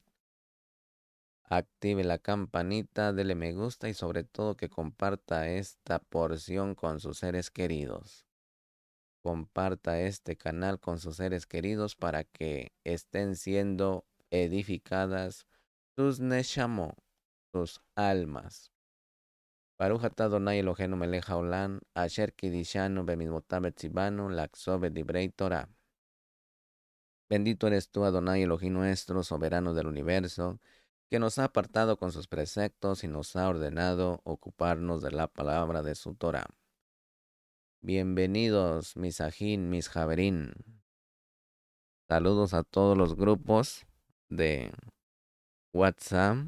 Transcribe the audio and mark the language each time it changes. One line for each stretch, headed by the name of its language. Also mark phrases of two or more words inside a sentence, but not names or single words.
Spanish: Active la campanita, dele me gusta y sobre todo que comparta esta porción con sus seres queridos. Comparta este canal con sus seres queridos para que estén siendo edificadas sus neshamo, sus almas.
Hebrew: ברוך אתה אדוני אלוהינו מלך העולם אשר קדשנו במצוותיו וצוונו לעסוק בדברי תורה.
Spanish: Bendito eres tú,
Hebrew: אדוני אלוהים
Spanish: nuestro, soberano del universo, que nos ha apartado con sus preceptos y nos ha ordenado ocuparnos de la palabra de su Torah. Bienvenidos, mis ajín, mis javerín. Saludos a todos los grupos de WhatsApp.